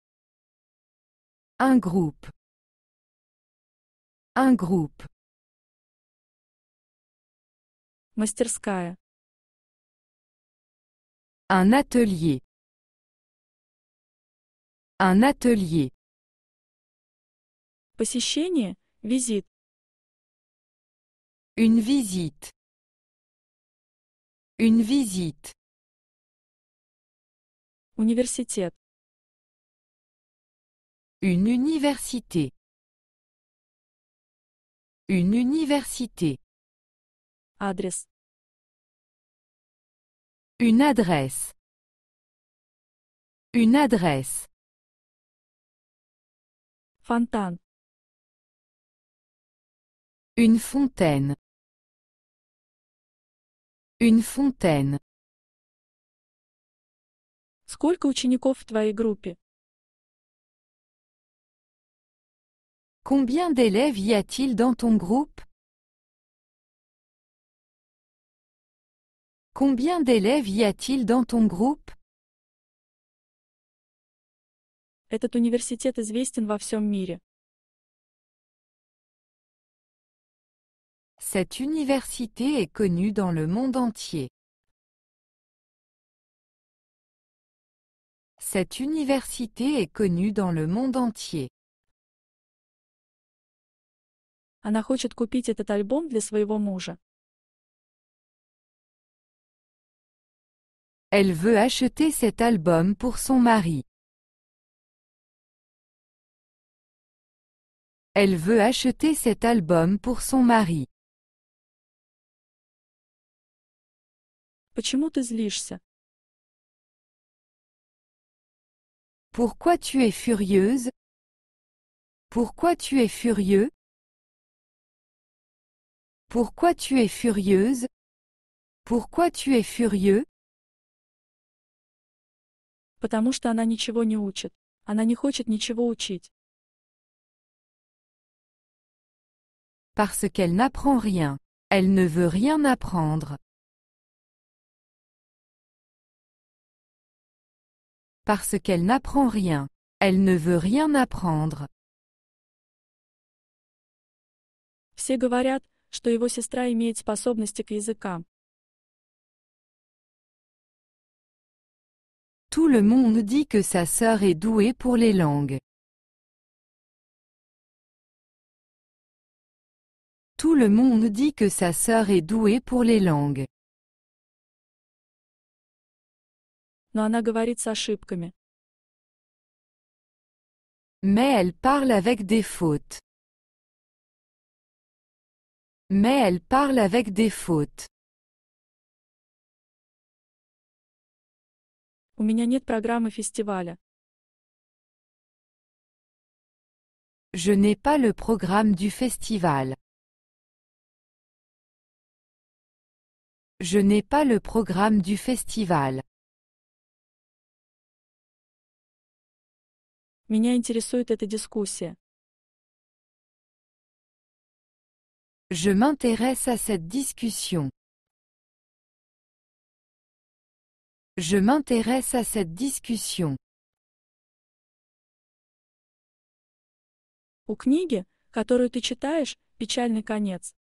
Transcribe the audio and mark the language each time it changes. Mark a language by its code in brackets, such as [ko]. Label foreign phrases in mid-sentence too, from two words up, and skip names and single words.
[fr] Un groupe. Un groupe. [ru] Мастерская. [fr] Un atelier. Un atelier. [ru] Посещение, визит. [fr] Une visite. Une visite. [ru] Университет. [fr] Une université. Une université. [ru] Адрес. [fr] Une adresse. Une adresse. [ru] Фонтан. [fr] Une fontaine. Une fontaine. [ru] Сколько учеников в твоей группе? [fr] Combien d'élèves y a-t-il dans ton groupe? Combien d'élèves y a-t-il dans ton groupe? [ru] Этот университет известен во всем мире. [fr] Cette université est connue dans le monde entier. Cette université est connue dans le monde entier. [ru] Она хочет купить этот альбом для своего мужа. [fr] Elle veut acheter cet album pour son mari. Elle veut acheter cet album pour son mari. [ru] Почему ты злишься? [fr] Pourquoi tu es furieuse? Pourquoi tu es furieux? Pourquoi tu es furieuse? Pourquoi tu es furieux? [ru] Потому что она ничего не учит. Она не хочет ничего учить. [fr] Parce qu'elle n'apprend rien. Elle ne veut rien apprendre. Parce qu'elle n'apprend rien. Elle ne veut rien apprendre. [ru] Все говорят, что его сестра имеет способности к языкам. [fr] Tout le monde dit que sa sœur est douée pour les langues. Tout le monde dit que sa sœur est douée pour les langues. [ru] Но она говорит с ошибками. [fr] Mais elle parle avec des fautes. Mais elle parle avec des fautes. [ru] У меня нет программы фестиваля. [fr] Je n'ai pas le programme du festival. Je n'ai pas le programme du festival. [ru] Меня интересует эта дискуссия. [fr] Je m'intéresse à cette discussion. Je m'intéresse à cette discussion. [ru] У книги, которую ты читаешь, печальный конец.